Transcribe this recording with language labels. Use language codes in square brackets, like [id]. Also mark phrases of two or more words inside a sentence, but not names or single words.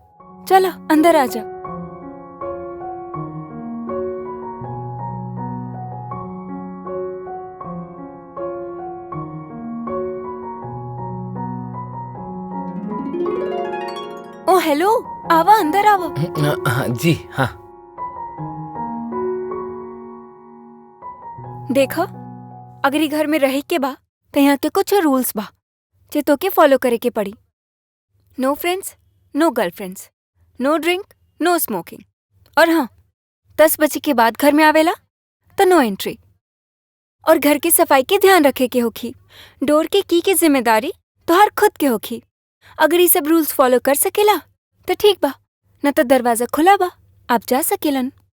[bho] चला अंदर आजा। ओ हेलो, आवा अंदर आवा। जी हाँ। देखा, अगर ई घर में रहे के बा त यहाँ के कुछ रूल्स बा जे तोके फॉलो करे के पड़ी। [en] no friends, no girlfriends, no drink, no smoking. [bho] और हाँ, 10 बजे के बाद घर में आवेला तो [en] no entry. [bho] और घर की सफाई के ध्यान रखे के होखी। डोर के की जिम्मेदारी तोहार खुद के होखी। अगर ये सब रूल्स फॉलो कर सकेला तो ठीक बा, न तो दरवाजा खुला बा, आप जा सकेलन।